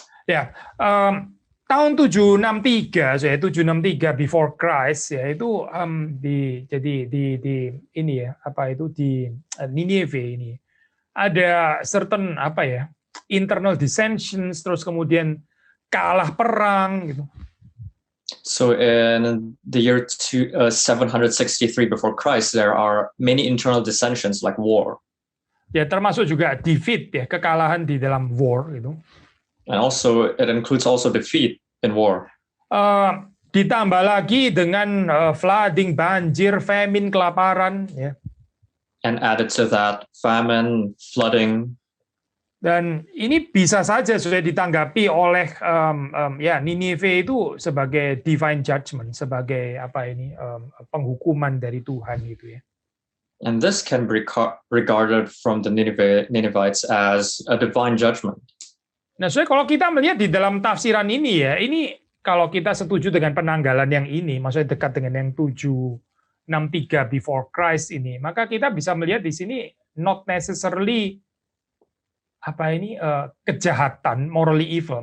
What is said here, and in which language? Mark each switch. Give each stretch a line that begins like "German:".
Indonesian: Ya, tahun 763, saya 763
English: before Christ
Indonesian: ya itu di ini ya apa itu di Nineveh ini ada certain apa ya internal dissensions, terus kemudian kalah perang gitu.
English: So in the year 763 before Christ, there are many internal dissensions like war.
Indonesian: Ya termasuk juga defeat ya, kekalahan di dalam war gitu.
English: And also it includes also defeat in war.
Indonesian: Ditambah lagi dengan flooding, banjir, famine, kelaparan ya.
English: And added to that famine, flooding.
Indonesian: Dan ini bisa saja sudah ditanggapi oleh ya Ninive itu sebagai divine judgment, sebagai apa ini penghukuman dari Tuhan gitu ya.
English: And this can be regarded from the Ninevites as a divine judgment.
Indonesian: Nah, so kalau kita melihat di dalam tafsiran ini ya, ini kalau kita setuju dengan penanggalan yang ini, maksudnya dekat dengan yang 763 before Christ ini, maka kita bisa melihat di sini
English: not necessarily
Indonesian: apa ini kejahatan, morally evil.